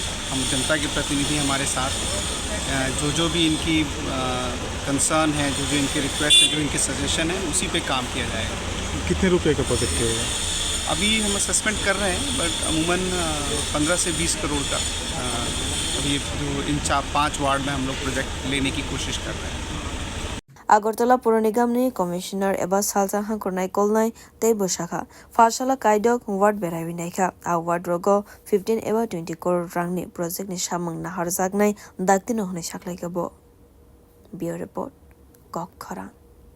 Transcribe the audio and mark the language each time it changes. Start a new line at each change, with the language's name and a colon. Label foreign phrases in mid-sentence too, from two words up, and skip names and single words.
Hindi: हम जनता के प्रतिनिधि हमारे साथ जो भी इनकी कंसर्न है, जो इनके रिक्वेस्ट है, जो इनके सजेशन है, उसी पे काम किया जाएगा। कितने रुपए का प्रोजेक्ट है? अभी हम असेसमेंट कर रहे हैं बट अमूमन 15 से 20 करोड़ का अभी जो इन 4-5 वार्ड में हम लोग प्रोजेक्ट लेने की कोशिश कर रहे हैं।
Kok Borok: Agartala Pura Nigamni Commissioner Eba Salsang Hankor Naikolnai Te Bushaka Fashala Kaidok Ward Berawi Naika A Ward Rogo 15 Eba 20 crore Rangni Project Ni Shamang Nahar Zagnai Daktino Hone Shaklaikabo Bio Report Kok Khara